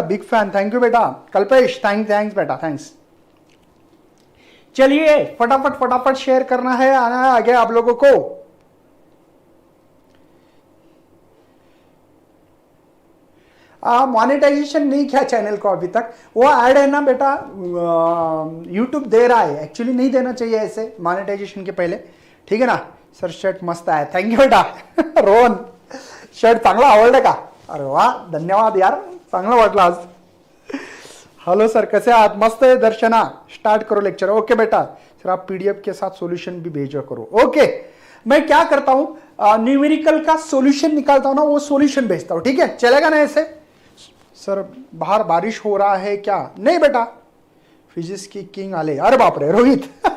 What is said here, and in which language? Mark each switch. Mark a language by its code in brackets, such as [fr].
[hi] Big fan, thank you बेटा। Kalpesh thanks बेटा, thanks. चलिए फटाफट फटाफट शेयर करना है, आना है आगे आप लोगों को। मॉनेटाइजेशन नहीं किया चैनल को अभी तक, वो ऐड है ना बेटा यूट्यूब दे रहा है, एक्चुअली नहीं देना चाहिए ऐसे मॉनेटाइजेशन के पहले, ठीक है ना। [mr] सर शर्ट मस्त आहे, थँक्यू बेटा। रोहन शर्ट चांगला आवडलं का? अरे वाह धन्यवाद यार, चांगलं वाटलं आज। हेलो सर कैसे आहात? [hi] मस्त है दर्शना, स्टार्ट करो लेक्चर। ओके बेटा, सर आप पीडीएफ के साथ सॉल्यूशन भी भेजो करो। ओके, मैं क्या करता हूं न्यूमेरिकल का सॉल्यूशन निकालता हूं ना, वो सॉल्यूशन भेजता हूं, ठीक है, चलेगा ना ऐसे? सर बाहर बारिश हो रहा है क्या? नहीं बेटा, फिजिक्स की किंग आले, अरे बाप रे रोहित।